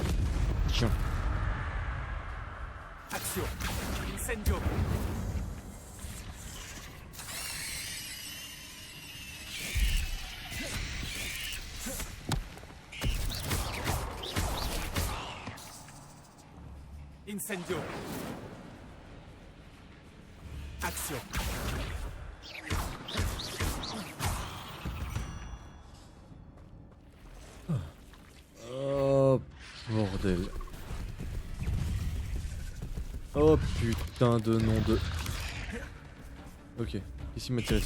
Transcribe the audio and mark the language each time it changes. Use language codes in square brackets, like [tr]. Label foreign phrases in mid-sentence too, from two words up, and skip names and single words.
[fr] Tiens. Accio. Incendio. Incendio. Accio. Oh bordel. Oh putain de nom de... Ok, ici m'a tiré dessus.